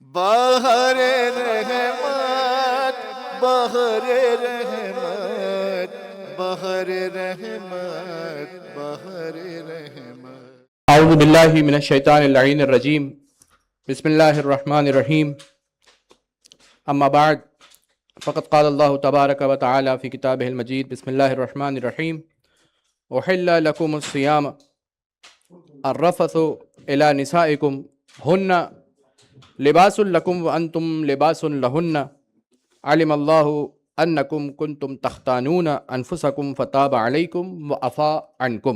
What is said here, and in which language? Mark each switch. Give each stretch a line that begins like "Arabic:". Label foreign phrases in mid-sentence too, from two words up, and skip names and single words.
Urdu: بہر رحمت بہر رحمت بہر رحمت بہر رحمت۔
Arabic: اعوذ باللہ من الشیطان اللعین الرجیم، بسم اللہ الرحمن الرحیم، اما بعد فقد قال اللہ تبارک و تعالی فی کتابہ المجید، بسم اللہ الرحمن الرحیم، احل لکم الصیام الرفث الی نسائکم ہن لباس لکم وانتم لباس لہن، علم اللہ انکم کنتم تختانون انفسکم فتاب علیکم وعفا عنکم۔